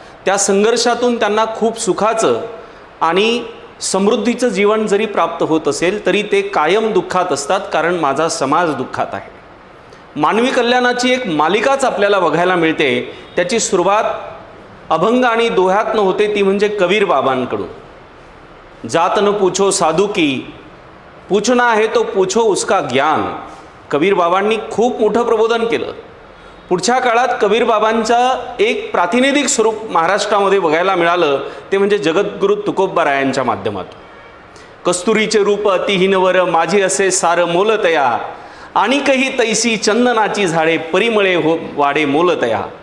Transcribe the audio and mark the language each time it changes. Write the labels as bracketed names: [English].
[Marathi] त्या संघर्षातून त्यांना खूप सुखाचं आणि समृद्धीचं जीवन जरी प्राप्त होत असेल तरी ते कायम दुःखात असतात, कारण माझा समाज दुःखात आहे. मानवी कल्याणाची एक मालिकाच आपल्याला बघायला मिळते. त्याची सुरुवात अभंग आणि दोह्यातनं होते, ती म्हणजे कबीर बाबांकडून. [Hindi] जात न पूछो साधू की, पूछना है तो पूछो उसका ज्ञान. [Marathi] कबीर बाबांनी खूप मोठं प्रबोधन केलं. पुढच्या काळात कबीर बाबांचं एक प्रातिनिधिक स्वरूप महाराष्ट्रामध्ये बघायला मिळालं, ते म्हणजे जगद्गुरू तुकोबारायांच्या माध्यमातून. कस्तुरीचे रूप अतिहीनवर माझी असे सार मोलतया, आणि काही तैसी चंदनाची झाडे परिमळे हो वाडे मोलतया.